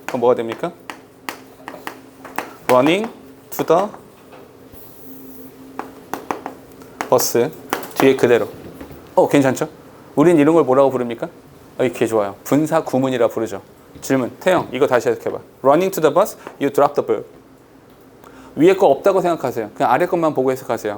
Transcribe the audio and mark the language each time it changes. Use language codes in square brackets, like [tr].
[ko] 그럼 뭐가 됩니까? [en] running to the bus. [ko] 뒤에 그대로. 괜찮죠? 우린 이런 걸 뭐라고 부릅니까? 이렇게 좋아요. 분사 구문이라 부르죠. 질문. 태영, 이거 다시 해석해봐. [en] running to the bus, you drop the book. [ko] 위에 거 없다고 생각하세요. 그냥 아래 것만 보고 해석하세요.